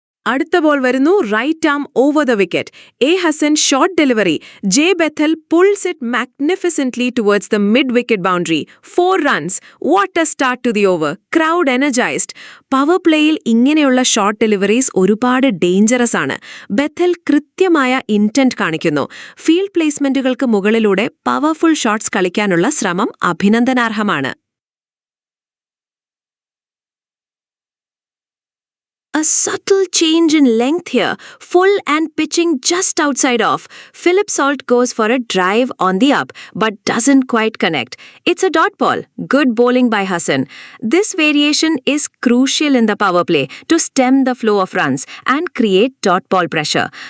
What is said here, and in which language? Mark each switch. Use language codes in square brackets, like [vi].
[ml] അടുത്ത ബോൾ വരുന്നു right am over the wicket. [en] A Hasan short delivery. J Bethell pulls it magnificently towards the mid-wicket boundary. 4 runs. What a start to the over. Crowd energized. [ml] Power പ്ലേയിൽ ഇങ്ങനെയുള്ള short deliveries ഒരുപാട് dangerous ആണ്. Bethell കൃത്യമായ intent കാണിക്കുന്നു. Field പ്ലേസ്മെന്റുകൾക്ക് മുകളിലൂടെ powerful shots കളിക്കാനുള്ള ശ്രമം അഭിനന്ദനാർഹമാണ്. [en] A subtle change in length here, full and pitching just outside off. Philip Salt goes for a drive on the up, but doesn't quite connect. It's a dot ball. Good bowling by Hassan. This variation is crucial in the power play to stem the flow of runs and create dot ball pressure.